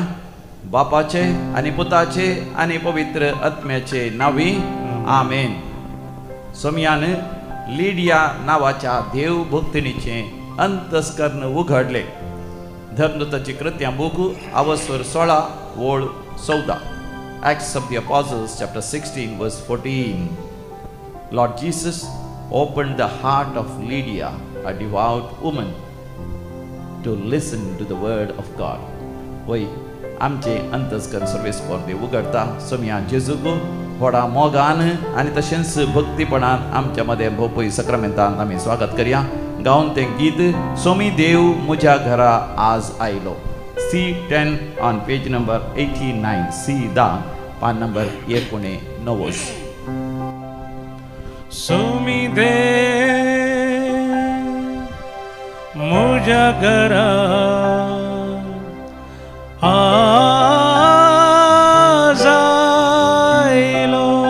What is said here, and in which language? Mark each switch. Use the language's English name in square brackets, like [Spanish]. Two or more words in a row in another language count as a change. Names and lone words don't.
[Konkani] बापाचे आणि पुताचे आणि पवित्र आत्म्याचे नावी आमेन. सोमयान लिडिया नावाच्या देव भक्तिनीचे अंतस्करण उघडले. धर्मदूताची कृत्या बुक अवस्वर 16 ओळ 14. [English] Acts of the Apostles chapter 16 verse 14. Lord Jesus opened the heart of Lydia, a devout woman, to listen to the word of God. [Konkani] वय आमचे अंतस्करण सर्वेस परदे उघडता. सोम्या जेजूक व्हडा मोगान आणि तशेंच भक्तीपणान आमच्या मध्ये भोवपळी सक्रामेंतान आमी स्वागत करूया. गावन ते गीत सोमी देव मुझ्या घरा आज आयलो. [English] C10 on page number 89. [Konkani] C10 पान नंबर 19. सोमी देव मुझ्या घरा आज आयलो.